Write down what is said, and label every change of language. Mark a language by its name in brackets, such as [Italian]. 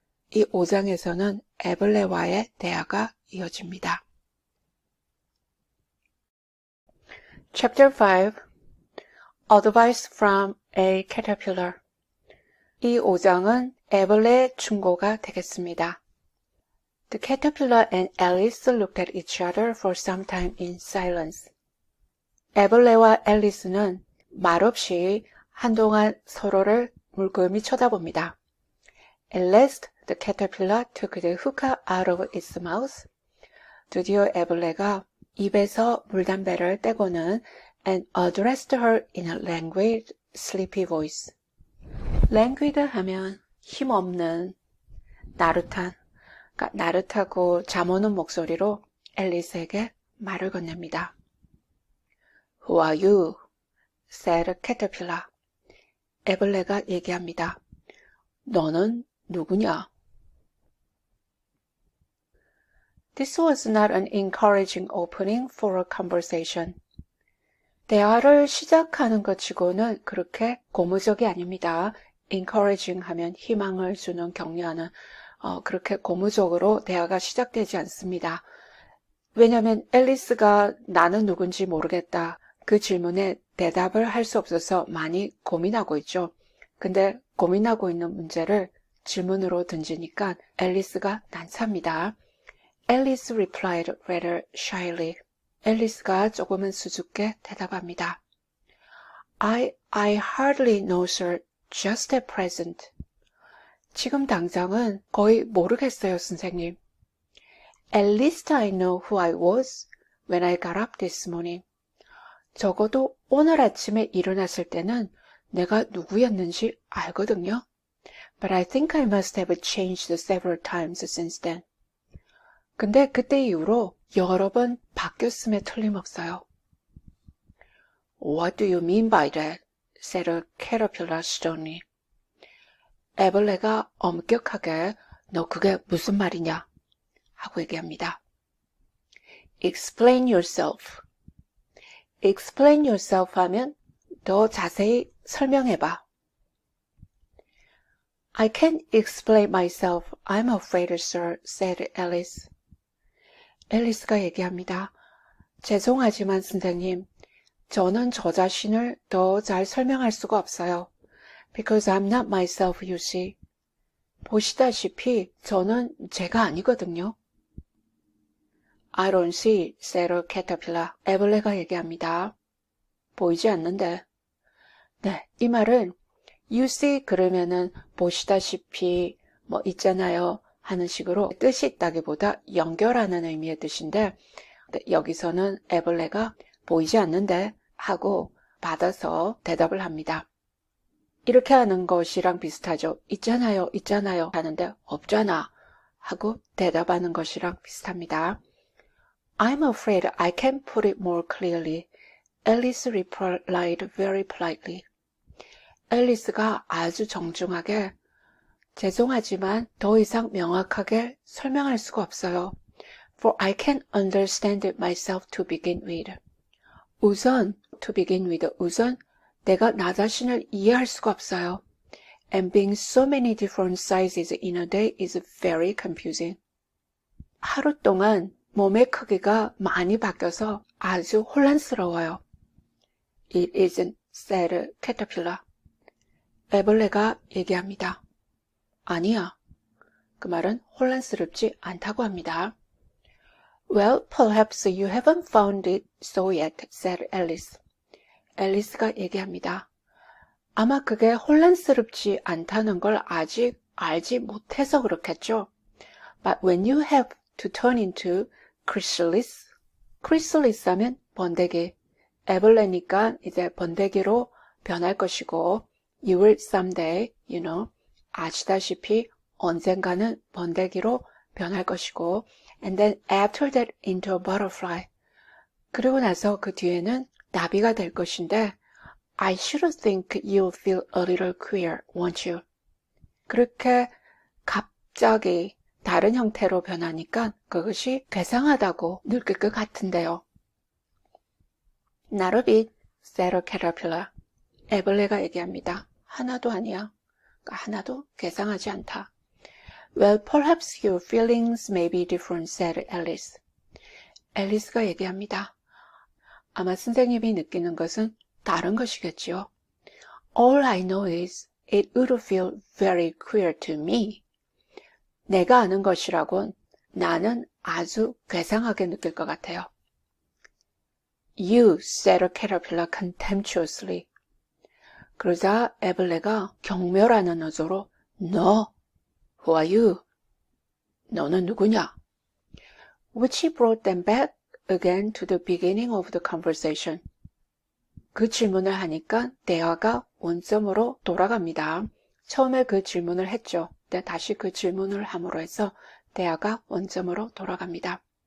[Korean] 이 5장에서는 애블레와의 대화가 이어집니다. [English] Chapter 5 Advice from a Caterpillar [Korean] 이 5장은 애블레의 충고가 되겠습니다. [English] The caterpillar and Alice looked at each other for some time in silence. [Korean] 애블레와 앨리스는 말없이 한동안 서로를 물끄러미 쳐다봅니다. [English] At last, the caterpillar took the hookah out of its mouth. [Korean] 드디어 애블레가 입에서 물담배를 떼고는 [English] and addressed her in a languid, sleepy voice. [Korean] languid 하면 힘없는, 나릇한, 나릇하고 잠오는 목소리로 앨리스에게 말을 건넵니다. [English] Who are you? said caterpillar. [Korean] 애벌레가 얘기합니다. 너는 누구냐? [English] This was not an encouraging opening for a conversation. [Korean] 대화를 시작하는 것 치고는 그렇게 고무적이 아닙니다. encouraging 하면 희망을 주는 격려하는 그렇게 고무적으로 대화가 시작되지 않습니다. 왜냐하면 앨리스가 나는 누군지 모르겠다. 그 질문에 대답을 할 수 없어서 많이 고민하고 있죠. 근데 고민하고 있는 문제를 질문으로 던지니까 앨리스가 난처합니다. [English] Alice replied rather shyly. [Korean] 앨리스가 조금은 수줍게 대답합니다. [English] I hardly know, sir, just at present. [Korean] 지금 당장은 거의 모르겠어요, 선생님. [English] At least I know who I was when I got up this morning. [Korean] 적어도 오늘 아침에 일어났을 때는 내가 누구였는지 알거든요. [English] But I think I must have changed several times since then. [Korean] 근데 그때 이후로 여러 번 바뀌었음에 틀림없어요. [English] What do you mean by that? said a caterpillar sternly. [Korean] 애벌레가 엄격하게 너 그게 무슨 말이냐? 하고 얘기합니다. [English] Explain yourself. [Korean] Explain yourself 하면 더 자세히 설명해봐. [English] I can't explain myself. I'm afraid, sir, said Alice. [Korean] 앨리스가 얘기합니다. 죄송하지만 선생님, 저는 저 자신을 더 잘 설명할 수가 없어요. [English] Because I'm not myself, you see. [Korean] 보시다시피 저는 제가 아니거든요. [English] I don't see, said a caterpillar. [Korean] 애벌레가 얘기합니다. 보이지 않는데. 네, 이 말은 you see 그러면은 보시다시피 뭐 있잖아요 하는 식으로 뜻이 있다기보다 연결하는 의미의 뜻인데 여기서는 애벌레가 보이지 않는데 하고 받아서 대답을 합니다. 이렇게 하는 것이랑 비슷하죠. 있잖아요, 있잖아요 하는데 없잖아 하고 대답하는 것이랑 비슷합니다. [English] I'm afraid I can't put it more clearly. Alice replied very politely. [Korean] 앨리스가 아주 정중하게 죄송하지만 더 이상 명확하게 설명할 수가 없어요. [English] For I can't understand it myself to begin with. [Korean] 우선 내가 나 자신을 이해할 수가 없어요. [English] And being so many different sizes in a day is very confusing. [Korean] 하루 동안 몸의 크기가 많이 바뀌어서 아주 혼란스러워요. [English] It isn't, said caterpillar. [Korean] 애벌레가 얘기합니다. 아니야. 그 말은 혼란스럽지 않다고 합니다. [English] Well, perhaps you haven't found it so yet, said Alice. [Korean] 앨리스가 얘기합니다. 아마 그게 혼란스럽지 않다는 걸 아직 알지 못해서 그렇겠죠. [English] But when you have to turn into chrysalis, chrysalis [Korean] 하면 번데기, 애벌레니까 이제 번데기로 변할 것이고, [English] you will someday, you know, [Korean] 아시다시피 언젠가는 번데기로 변할 것이고, [English] and then after that into a butterfly. [Korean] 그리고 나서 그 뒤에는 나비가 될 것인데, [English] I should think you'll feel a little queer, won't you? [Korean] 그렇게 갑자기 다른 형태로 변하니까 그것이 괴상하다고 느낄 것 같은데요. [English] Not a bit, said a caterpillar. [Korean] 애벌레가 얘기합니다. 하나도 아니야. 하나도 괴상하지 않다. [English] Well, perhaps your feelings may be different, said Alice. [Korean] 앨리스가 얘기합니다. 아마 선생님이 느끼는 것은 다른 것이겠지요. [English] All I know is it would feel very queer to me. [Korean] 내가 아는 것이라곤 나는 아주 괴상하게 느낄 것 같아요. [English] You, said a caterpillar contemptuously. [Korean] 그러자 애벌레가 경멸하는 어조로 [English] No, who are you? [Korean] 너는 누구냐? [English] Which brought them back again to the beginning of the conversation. [Korean] 그 질문을 하니까 대화가 원점으로 돌아갑니다. 처음에 그 질문을 했죠. 근데 다시 그 질문을 함으로 해서 대화가 원점으로 돌아갑니다.